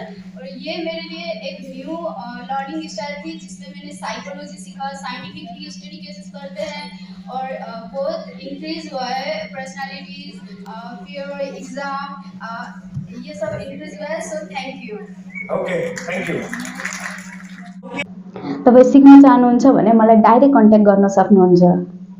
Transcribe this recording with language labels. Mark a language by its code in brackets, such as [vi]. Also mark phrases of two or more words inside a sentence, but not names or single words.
[hi] और ये मेरे लिए एक [en] new learning style [hi] थी, जिसमें मैंने साइकोलॉजी सीखा, [en] scientifically study cases [hi] करते हैं, और बहुत इंक्रीज हुआ है पर्सनालिटीज, फियर, एग्जाम, ये सब इंक्रीज हुआ है। [en] so thank you. okay, thank you. [ne] तपाईँ सिक्न चाहनुहुन्छ भने मलाई [en] direct contact [ne] गर्न सक्नुहुन्छ।